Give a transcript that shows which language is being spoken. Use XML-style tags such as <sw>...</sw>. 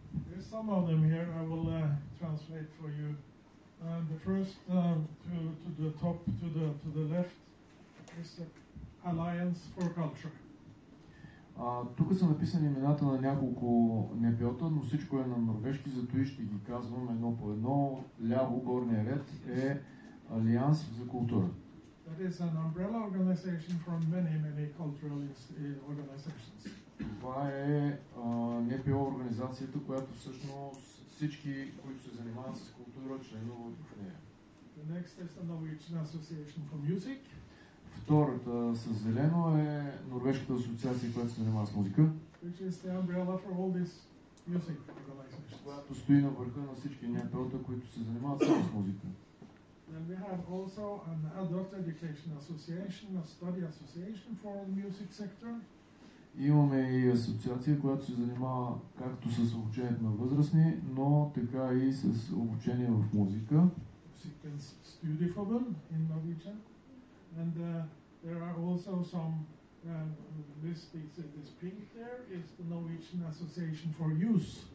<en>There's some of them here. I will translate for you. The first to the top, to the left, is the Alliance for Culture.</en> <bg>Тук са написани имената на няколко НПО-та, но всичко е на норвежки, зато и ще ги казвам едно по едно. Ляво, горния ред е Алианс за култура.</bg> <en>That is an umbrella organization for many cultural organizations.</en> <bg>Това е НПО организацията, която всъщност всички, които се занимават с култура, членуват в нея.</bg> <en>The next is the Norwegian Association for Music.</en> <bg>Втората с зелено е Норвежката асоциация, която се занимава с музика,</bg> <en>which is the umbrella for all these music organizations.</en> <bg>която стои на върха на всички НПО-та, които се занимават само с музика.</bg> <en>And we have also an adult education association, a study association for the music sector.</en> <bg>Имаме и асоциация, която се занимава както с обучението на възрастни, но така и с обучение в музика.</bg> <en>Musikens Studieforbund in Norwegian. And there are also some this pink there is the Norwegian Association for Youth.</en>